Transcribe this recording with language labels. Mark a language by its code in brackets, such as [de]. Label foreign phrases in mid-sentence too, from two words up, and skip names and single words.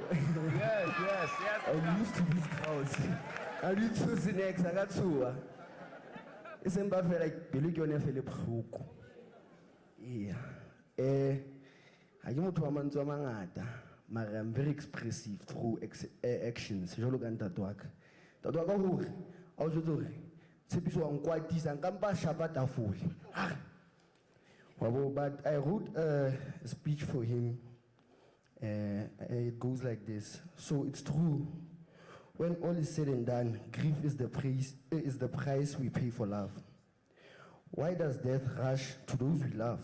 [en] Yes. I'm used to these crowds I need to see next I got to it's [st] emba fela pelo ke yone fele bohloko yeah ha ke motho wa mantswe a mangata mara [en] I'm very expressive through actions [st] jalo ka ntate wa ka hore a o jwetsa hore Tshepiso wa nkwatisa nkampa shapa tafole [en] but I wrote a speech for him. It goes like this. So it's true. When all is said and done, grief is the price we pay for love. Why does death rush to those we love?